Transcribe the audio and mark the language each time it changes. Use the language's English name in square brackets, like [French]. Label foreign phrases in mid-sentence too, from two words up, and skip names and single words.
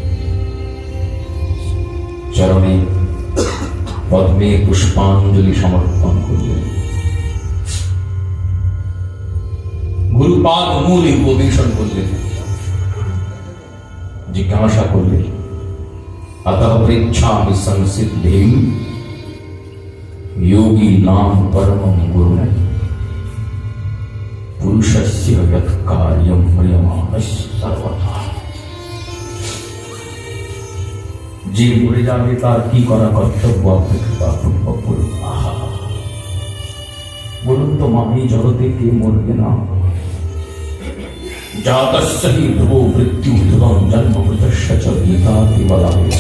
[Bangla] চরণে পদ্মে পুষ্পাঞ্জলি সমর্পণ করলেন। গুরুপাদ মূল উপবেশন করলেন, জিজ্ঞাসা করলেন [Sanskrit] अतः पृच्छामि संसिद्धिं योगी नाम परमं गुरुं पुरुषस्य यत् कार्यं म्रियमाणस्य सर्वथा। [Bangla] যে মরে যাবে তার কি করা কর্তব্য অপেক্ষা বলুন। বলুন তো মা, এই জগতে কে মরবে না? [Sanskrit] জাতস্য হি ধ্রুবো মৃত্যু ধ্রুবং জন্ম মৃতস্য চ [Bangla] গীতাতে বলা হয়েছে।